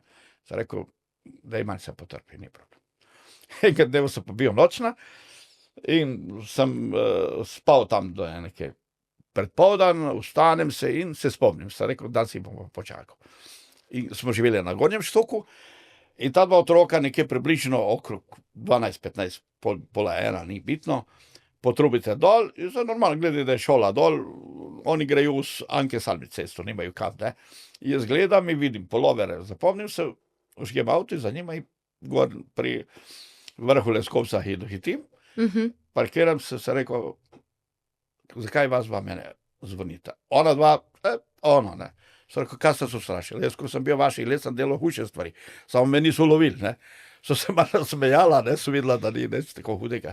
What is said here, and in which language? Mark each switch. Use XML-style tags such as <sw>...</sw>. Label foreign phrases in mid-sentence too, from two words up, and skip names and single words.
<hr>Sam rekao,</hr> <sl>dej, manj se potrpi, ni problem. Enkrat dnevo</sl> <hr>sam pa bio</hr> <sl>noćna in sam spao tam do neke predpovdan, ustanem se in se spomnim.</sl> <hr>Sam rekao,</hr> <sl>dan si bom počakal. In smo živeli na Gornjem štoku in ta 2 otroka nekje približno okrog 12, 15, pola 1, ni bitno, potrubite dol in za normalno gledaj, da je šola dol,</sl> <hr>oni greju uz Anke Salmi cestu, nimaju kad, ne. I jaz gledam i vidim</hr> <sl>polovere, zapomnim se, užgem auto i za njima i gor pri vrhu Leskovca hitim, parkiram se, sem rekel, zakaj vas dva mene zvonita? Ona dva, ono, ne. Sem rekel, kaj ste se ustrašili? Jaz, ko sem bil vaših let, sem delal hujše stvari, samo me niso lovili, ne. So se malo smejala, ne, so videla, da ni nič tako hudega.</sl>